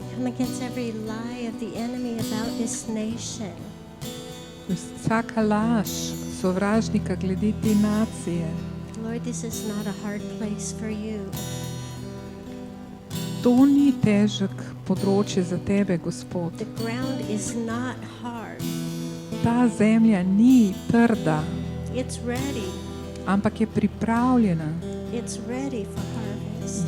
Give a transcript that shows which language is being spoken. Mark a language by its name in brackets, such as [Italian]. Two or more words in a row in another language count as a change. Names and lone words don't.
[English] against every lie of the enemy about this nation. [Slovenian] Vsaka laž sovražnika glede te nacije. [English] Lord, this is not a hard place for you. [Slovenian] To ni težek področje za tebe, Gospod. [English] The ground is not hard. [Slovenian] Ta zemlja ni trda, [English] It's ready. [Slovenian] ampak je pripravljena. [English] It's ready for harvest.